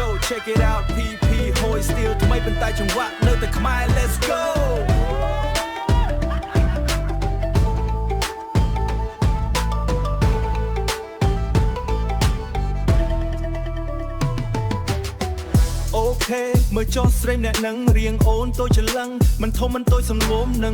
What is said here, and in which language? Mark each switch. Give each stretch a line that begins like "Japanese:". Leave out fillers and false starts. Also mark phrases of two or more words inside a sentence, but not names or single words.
English: check it out
Khmer: PP ហួយ still ថ្មីប៉ុន្តែចង្វាក់នៅតែខ្មែរ
English: let's go
Khmer: មើលចុះស្រីអ្នកនឹងរៀងអូនតូចច្រឡឹងមិនធំមិនតូចសំងុំនឹង